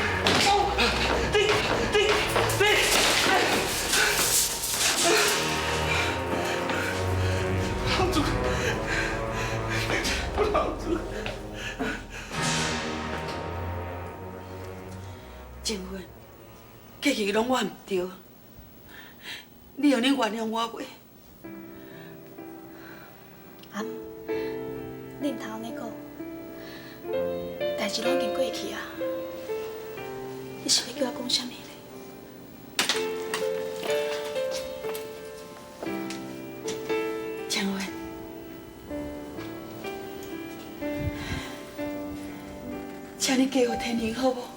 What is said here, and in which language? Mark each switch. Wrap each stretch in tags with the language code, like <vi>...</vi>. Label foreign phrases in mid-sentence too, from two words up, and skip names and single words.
<nan>不好做。静芬，过去拢我唔对，你有能原谅我袂？阿姆，你唔通安尼讲，代志拢已经过去啊，你是要叫我讲啥物咧？静芬，请你嫁互天明好无？</nan>